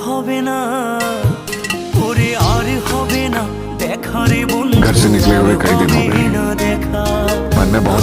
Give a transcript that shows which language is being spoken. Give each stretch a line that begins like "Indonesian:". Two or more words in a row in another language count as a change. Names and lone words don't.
Bangla: হবে না, ওরে আর হবে না দেখা রে বন্ধু,
Hindi: घर से निकले हुए कई दिन हो गए,
Bangla: না দেখা
Hindi: मन में बहुत